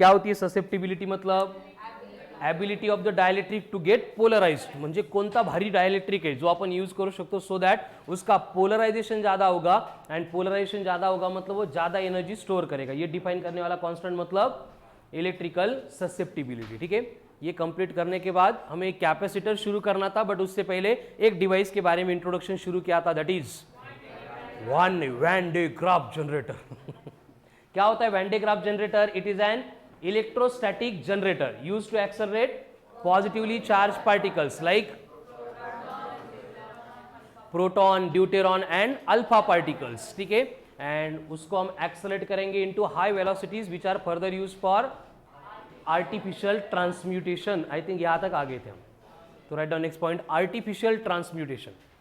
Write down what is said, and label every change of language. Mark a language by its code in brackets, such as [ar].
[hi] क्या होती है ससेप्टिबिलिटी, मतलब [en] ability of the dielectric to get polarised, [mr] म्हणजे कोणता भारी डायलेक्ट्रिक आहे जो आपण यूज करू शकतो [en] so that [hi] उसका पोलराइजेशन ज्यादा होगा, एंड पोलराइजेशन ज्यादा होगा मतलब वो ज्यादा एनर्जी स्टोर करेगा। ये डिफाइन करने वाला कांस्टेंट मतलब इलेक्ट्रिकल ससेप्टिबिलिटी। ठीक है, ये कंप्लीट करने के बाद हमें एक कैपेसिटर शुरू करना था, बट उससे पहले एक डिवाइस के बारे में इंट्रोडक्शन शुरू किया था, [en] that is [hi] van de graph generator. क्या होता है [en] Van de Graaff generator, it is an electrostatic generator used to accelerate positively charged particles like proton, deuteron and alpha particles. [hi] ठीक है, [en] and [hi] उसको हम [en] Accelerate करेंगे into high velocities which are further use for artificial transmutation. I think [hi] यहां तक आ गए थे हम, तो [en] Right down next point, artificial transmutation.